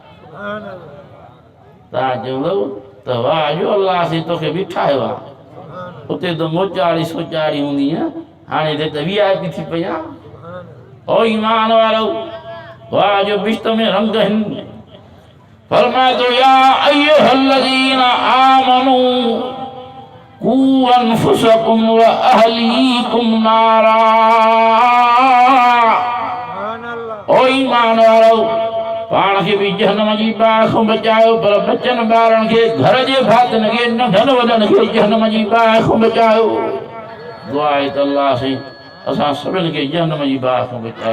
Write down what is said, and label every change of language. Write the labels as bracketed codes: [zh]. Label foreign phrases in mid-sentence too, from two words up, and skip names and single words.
[sd] तव्हां चवंदव त वाह जो अल्लाह से तोखे बि ठाहियो आहे। उते त मोचाड़ी सोचाड़ी हूंदी आहे, हाणे त वीआईपी थी पई आहे। ओ ईमान वारो वाह जो बिश्त में रंग आहिनि, फरमाए तो [ar] يا أيها الذين آمنوا قوا أنفسكم وأهليكم نارا. [sd] ओ ईमान वारो, पाण खे भी जहन्नम जी बाहि खां बचायो, पर बचनि ॿारनि खे, घर जे भातियुनि खे, नंढनि वॾनि खे जहन्नम जी बाहि खां बचायो। दुआ आहे त अल्लाह साईं असां सभिनि खे जहन्नम जी बाहि खां बचाए।